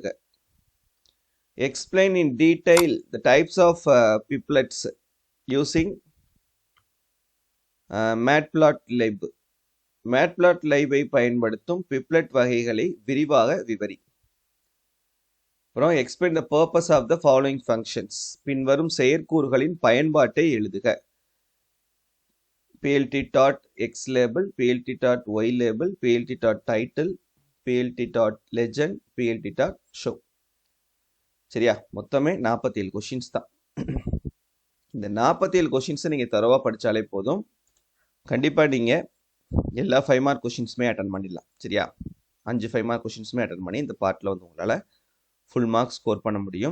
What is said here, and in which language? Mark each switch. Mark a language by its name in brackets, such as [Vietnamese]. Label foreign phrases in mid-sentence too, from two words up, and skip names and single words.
[English] Explain in detail the types of piplets using matplotlib. [Tamil] matplotlib-ஐ பயன்படுத்தும் பிப்லெட் வகைகளை விரிவாக விவரி. [English] அப்புறம் explain the purpose of the following functions. [Tamil] பின்வரும் செயற்கூறுகளின் பயன்பாட்டை எழுதுக. [English] plt.xlabel, plt.ylabel, plt.title, plt.legend, plt.show. [Tamil] சரியா? மொத்தமே 47 கொஸ்டின்ஸ் தான். இந்த 47 கொஸ்டின்ஸை நீங்கள் தரவாக படித்தாலே போதும். கண்டிப்பாக நீங்கள் எல்லா 5 [English] mark questions attend [Tamil] பண்ணிடலாம், சரியா? 5 5 [English] mark questions attend [Tamil] பண்ணி இந்த பார்ட்டில் வந்து உங்களால் [English] full mark score [Tamil] பண்ண முடியும்.